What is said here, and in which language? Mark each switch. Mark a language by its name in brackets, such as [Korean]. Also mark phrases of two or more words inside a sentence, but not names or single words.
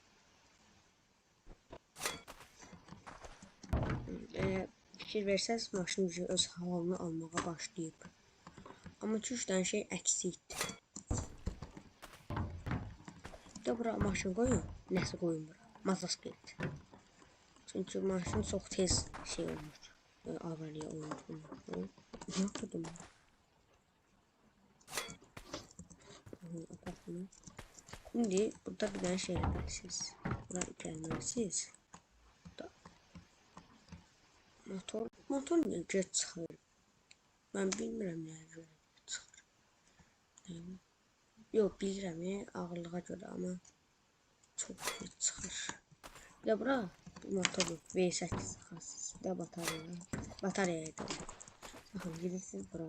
[Azerbaijani] Fikir versəz maşın öz halını almağa başlayıb. Amma 2-3 dənə şey əksikdir. Bir də bura maşın qoyun. Nəsə qoyun bura. Mazasket. Çünki maşın çox tez şey olmuş. Avariya olmuş. [Turkish] Ne yapıyordum ben? Şimdi burada bir tane şey yapmalısınız. Buraya gelmelisiniz. Motor niye geç çıxır? [Azerbaijani] Ben bilmirəm nəyə görə çıxır. Yox, bilirəm ağırlığa görə, amma çox geç çıxır. Bir də bura motor V8 sıxırsınız. Bir də bataryaya görə. Baxın, girirsiniz bura.